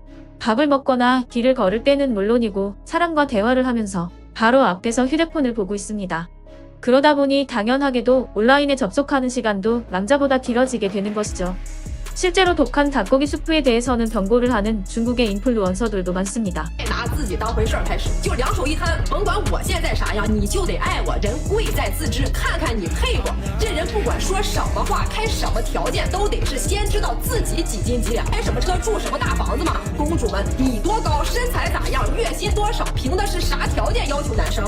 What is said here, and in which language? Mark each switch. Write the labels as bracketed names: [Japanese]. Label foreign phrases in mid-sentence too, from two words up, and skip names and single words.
[Korean] 밥을 먹거나 길을 걸을 때는 물론이고 사람과 대화를 하면서 바로 앞에서 휴대폰을 보고 있습니다. 그러다 보니 당연하게도 온라인에 접속하는 시간도 남자보다 길어지게 되는 것이죠. 실제로 독한 닭고기 수프에 대해서는 경고를 하는 중국의 인플루언서들도 많습니다. [Chinese] 拿自己当回事儿开始，就两手一摊，甭管我现在啥样，你就得爱我。人贵在自知，看看你配不？这人不管说什么话，开什么条件，都得是先知道自己几斤几两，开什么车，住什么大房子嘛。公主们，你多高，身材咋样，月薪多少，凭的是啥条件要求男生？